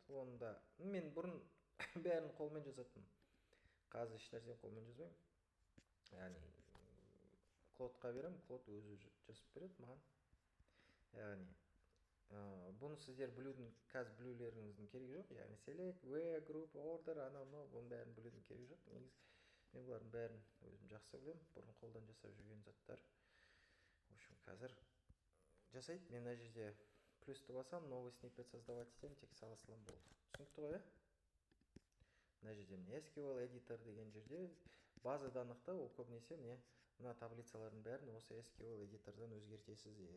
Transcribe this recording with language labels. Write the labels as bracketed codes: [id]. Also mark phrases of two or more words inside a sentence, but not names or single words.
[kk] Онда мен бұрын бәрін қолмен жазатын. Қазір еш нәрсені қолмен жазбаймын. Яғни Клодқа берем, Клод өзі жазып береді маған. Яғни бұны сіздер қазір білулеріңіздің керегі жоқ. [en] Яғни select, where, group, order, [kk] анау мынау, бұның бәрін білудің керегі жоқ. Негізі мен бұлардың бәрін өзім жақсы білемін. Бұрын қолдан жасап жүрген заттар. [ru] В общем, [kk] қазір жасайды. Мен мына жерде плюсті басам, [ru] новый snippet создавать [kk] етемін, тек сала салам болды. Түсінікті ғой, мына жерде міне [en] SQL editor [kk] деген жерде база данықта ол көбінесе мына таблицалардың бәрін осы SQL editorдан өзгертесіздер.